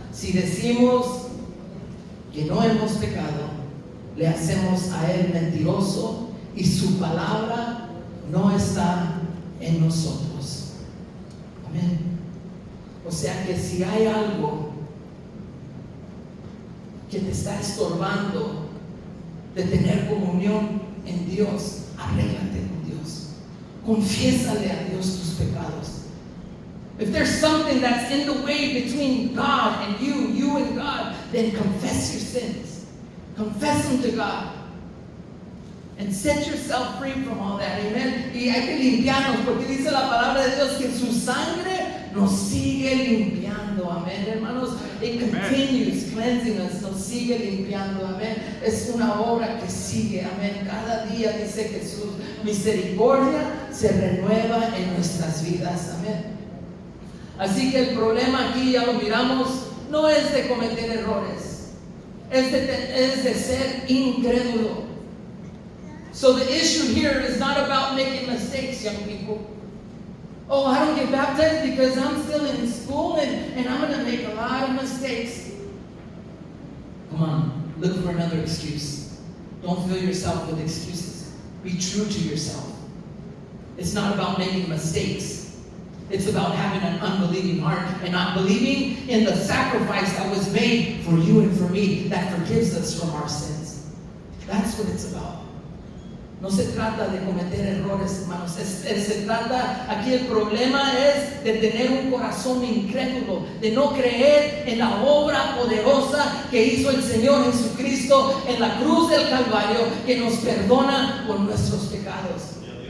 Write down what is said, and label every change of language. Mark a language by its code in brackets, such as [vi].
[es] Si decimos que no hemos pecado, le hacemos a Él mentiroso y su palabra no está en nosotros. Amén. O sea que si hay algo que te está estorbando de tener comunión en Dios, arréglate con Dios. Confiésale a Dios tus pecados. [en] If there's something that's in the way between God and you and God, then confess your sins. Confess them to God. And set yourself free from all that. Amen. [es] Y hay que limpiarnos, porque dice la palabra de Dios que su sangre nos sigue limpiando. Amén, hermanos. [en] It continues cleansing us. [es] Nos sigue limpiando. Amén. Es una obra que sigue. Amén. Cada día dice que su misericordia se renueva en nuestras vidas. Amén. Así que el problema aquí, ya lo miramos, no es de cometer errores. Es de ser incrédulo. [en] So the issue here is not about making mistakes, young people. Oh, I don't get baptized because I'm still in school and I'm going to make a lot of mistakes. Come on, look for another excuse. Don't fill yourself with excuses. Be true to yourself. It's not about making mistakes. It's about having an unbelieving heart and not believing in the sacrifice that was made for you and for me that forgives us from our sins. That's what it's about. [es] No se trata de cometer errores, hermanos. Se trata, aquí el problema es de tener un corazón incrédulo, de no creer en la obra poderosa que hizo el Señor Jesucristo en la cruz del Calvario, que nos perdona por nuestros pecados.